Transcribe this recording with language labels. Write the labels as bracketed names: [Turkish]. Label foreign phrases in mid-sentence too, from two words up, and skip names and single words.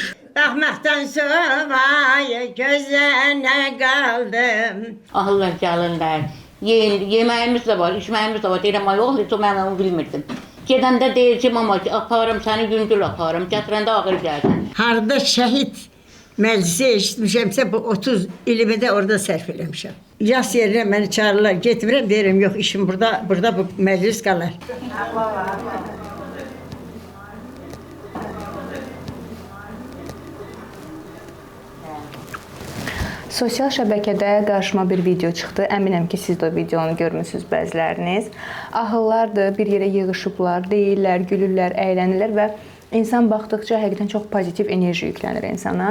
[Turkish] Bakmaktan sonra gözlerine kaldım. [Azerbaijani] Ahırlar gəlirlər. Yeməyimiz də var, içməyimiz də var. Deyirəm, ay oğul, heç o mən onu bilmirdim. Gedəndə deyir ki, mama, aparım səni gündül aparım. Gətirəndə ağır gəlsin. Harda şehit meclisi eşitmişemse bu 30 ilimi de orada sərf eləmişəm. [Turkish] Yas yerine beni çağırırlar, getmirəm, derim yok işim burada bu meclis kalır. [Azerbaijani] Sosial şəbəkədə qarşıma bir video çıxdı. Əminəm ki, siz də o videonu görmüsünüz bəziləriniz. Ahıllardır, bir yerə yığışıblar, deyirlər, gülürlər, əylənirlər və insan baxdıqca həqiqətən çox pozitiv enerji yüklənir insana.